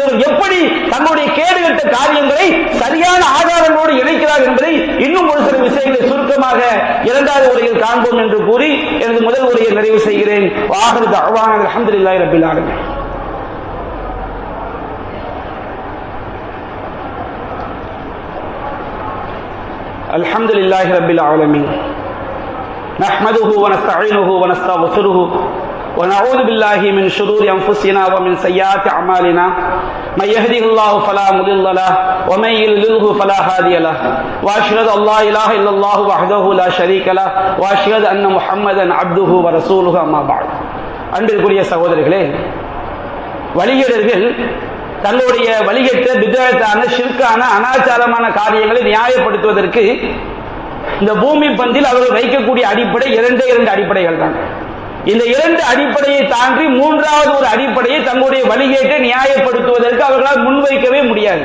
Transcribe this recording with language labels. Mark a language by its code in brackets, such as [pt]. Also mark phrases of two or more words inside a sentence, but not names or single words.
[ta] இவர்கள் எப்படி தங்களுடைய கேடுகட்ட காரியங்களை சரியான ஆதாரங்களோடு இணைக்கிறார்கள் என்பதை இன்னும் ஒரு சில விஷயங்களை சுருக்கமாக இரண்டாவது உரையில் காண்போம் என்று கூறி எனது முதல் உரையை நிறைவு செய்கிறேன். [ar] وآخر دعوانا الحمد لله رب العالمين. الحمد لله رب العالمين. نحمده ونستعينه ونستغفره ونعوذ بالله من شرور أنفسنا ومن سيئات أعمالنا من يهده الله فلا مضل له ومن يضلل فلا هادي له وأشهد أن لا إله إلا الله وحده لا شريك له وأشهد أن محمدا عبده ورسوله أما بعد. [ta] அன்பிற்குரிய சகோதரர்களே, வழிகேடர்கள் தங்களுடைய வழிகேட்ட பித்அத்தான ஷிர்கான அனாச்சாரமான காரியங்களை நியாயப்படுத்துவதற்கு இந்த பூமி பந்தில் அவர்கள் வைக்கக்கூடிய அடிப்படை இரண்டு அடிப்படைகள் தான். இந்த இரண்டு அடிப்படையை தாண்டி மூன்றாவது ஒரு அடிப்படையை தங்களுடைய வழிகேட்டை நியாயப்படுத்துவதற்கு அவர்களால் முன்வைக்கவே முடியாது.